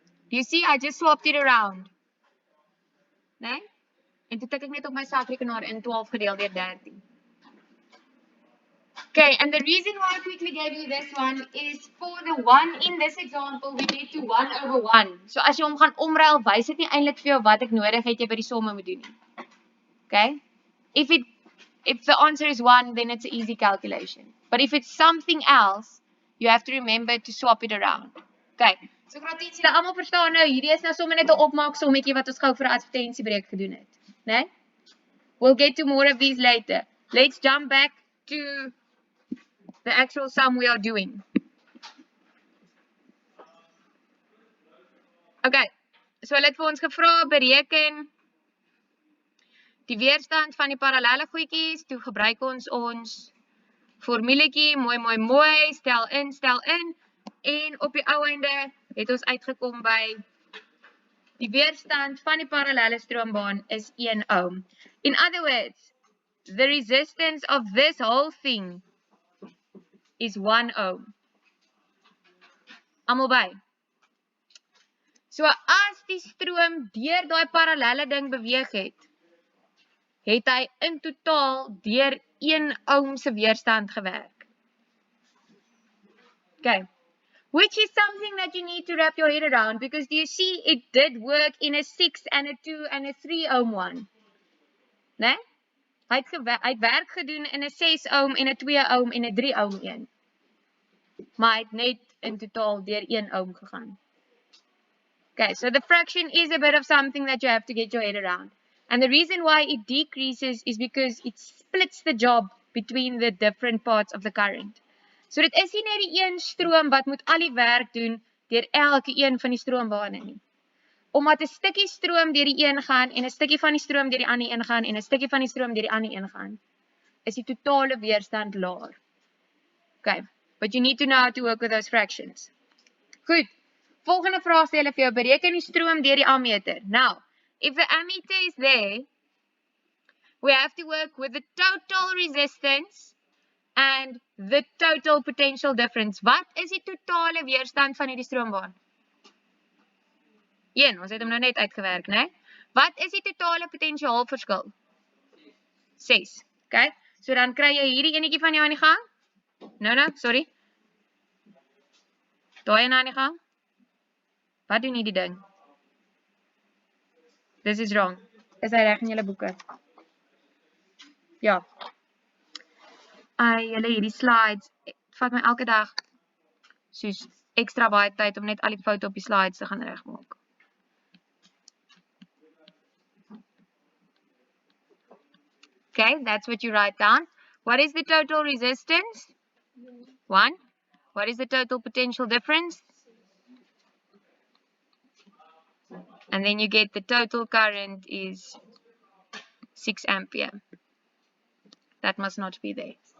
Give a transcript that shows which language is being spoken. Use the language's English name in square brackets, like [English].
[English] You see, I just swapped it around. [Afrikaans] Nee? En toe tik ek net op my sakrekenaar in 12 gedeel deur 13. [English] Okay, and the reason why I quickly gave you this one is for the one in this example, we get to 1 over 1. [Afrikaans] So as jy hom gaan omruil, wys dit nie eintlik vir jou wat ek nodig het jy by die somme moet doen nie. Okay? [English] If the answer is 1, then it's an easy calculation. But if it's something else, you have to remember to swap it around. Okay, [Afrikaans] So gratis, julle almal verstaan nou, hierdie is nou sommer net 'n opmaak sommetjie wat ons gou vir 'n advertensiebreek gedoen het, né? [English] We'll get to more of these later. Let's jump back to the actual sum we are doing. [Afrikaans] Okay, so hulle het vir ons gevra bereken die weerstand van die parallelle goedjies. Toe gebruik ons formuletjie, mooi, stel in, en op die ou einde het ons uitgekom by die weerstand van die parallelle stroombaan is 1 ohm. [English] In other words, the resistance of this whole thing is 1 ohm. [Afrikaans] Almal by. So as die stroom deur daai parallelle ding beweeg het hy in totaal deur 1 ohm se weerstand gewerk. Okay. [English] Which is something that you need to wrap your head around, because do you see it did work in a 6 and a 2 and a 3 ohm one? [Afrikaans] Né? Hy het werk gedoen in 'n 6 ohm en 'n 2 ohm en 'n 3 ohm een. Maar hy het net in totaal deur 1 ohm gegaan. [English] Okay, so the fraction is a bit of something that you have to get your head around. And the reason why it decreases is because it splits the job between the different parts of the current. [Afrikaans] So dit is nie net die een stroom wat moet al die werk doen deur elke een van die stroombane nie. Omdat 'n stukkie stroom deur die een gaan en 'n stukkie van die stroom deur die ander een gaan en 'n stukkie van die stroom deur die ander een gaan, is die totale weerstand laer. [English] Okay, but you need to know how to work with those fractions. [Afrikaans] Goed. Volgende vraag sê hulle vir jou, bereken die stroom deur die ammeter. [English] Now, if the ammeter is there, we have to work with the total resistance and the total potential difference. [Afrikaans] Wat is die totale weerstand van hierdie stroombaan? 1, ons het hom nou net uitgewerk, né? Wat is die totale potensiaalverskil? 6. Okay? So dan kry jy hierdie enetjie van jou aan die gang. [English] No, sorry. [Afrikaans] Daai een aan die gang. Wat doen hierdie ding? [English] This is wrong. [Afrikaans] Is hy reg in julle boeke? Ja. Julle hierdie slides, vat my elke dag soos ekstra baie tyd om net al die foute op die slides te gaan regmaak. [English] Okay, that's what you write down. What is the total resistance? 1. What is the total potential difference? And then you get the total current is 6 ampere. That must not be there.